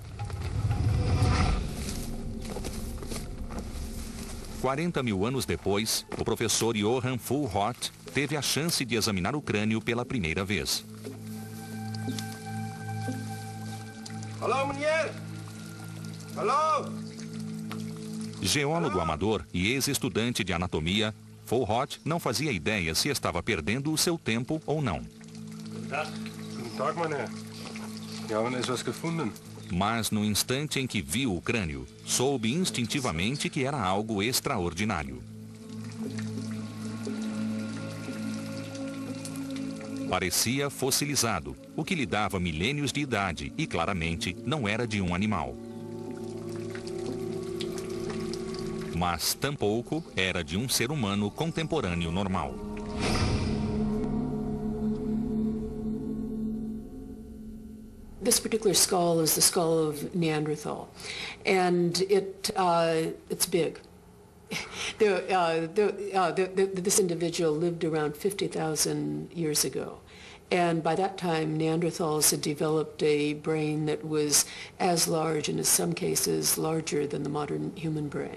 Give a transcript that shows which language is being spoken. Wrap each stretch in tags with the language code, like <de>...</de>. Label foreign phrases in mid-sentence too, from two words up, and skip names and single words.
<pt>40.000 anos depois, o professor Johann Fulhott teve a chance de examinar o crânio pela primeira vez. Alô, mulher! Alô! Geólogo amador e ex-estudante de anatomia, Fulhott não fazia ideia se estava perdendo o seu tempo ou não.</pt> <de>Guten Tag, meine Herren. Wir haben etwas gefunden.</de> <pt>Mas no instante em que viu o crânio, soube instintivamente que era algo extraordinário. Parecia fossilizado, o que lhe dava milênios de idade e claramente não era de um animal. Mas tampouco era de um ser humano contemporâneo normal.</pt> <en>This particular skull is the skull of Neanderthal, and it's big. This individual lived around 50,000 years ago, and by that time Neanderthals had developed a brain that was as large, and in some cases larger than the modern human brain.</en>